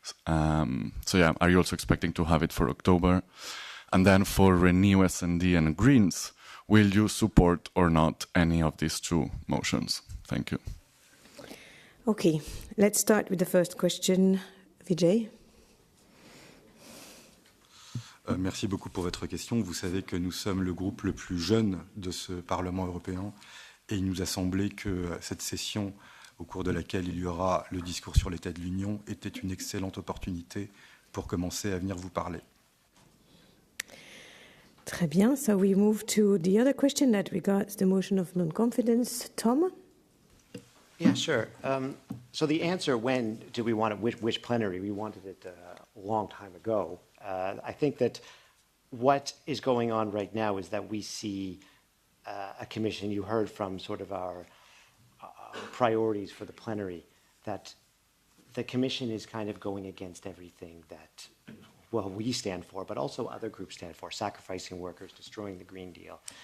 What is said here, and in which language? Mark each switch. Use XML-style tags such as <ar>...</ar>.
<en>Are you also expecting to have it for October? And then for Renew, S&D and Greens, will you support or not any of these 2 motions? Thank you. Okay, let's start with the first question. Vijay.</en> <fr>Merci beaucoup pour votre question. Vous savez que nous sommes le groupe le plus jeune de ce Parlement européen et il nous a semblé que cette session, au cours de laquelle il y aura le discours sur l'état de l'Union, était une excellente opportunité pour commencer à venir vous parler. Très bien.</fr> <en>So we move to the other question that regards the motion of non-confidence. Tom? Yeah, sure. So the answer, when did we want it, which plenary? We wanted it a long time ago. I think that what is going on right now is that we see a commission, you heard from sort of our priorities for the plenary, that the commission is kind of going against everything that, well, we stand for, but also other groups stand for, sacrificing workers, destroying the Green Deal.</en>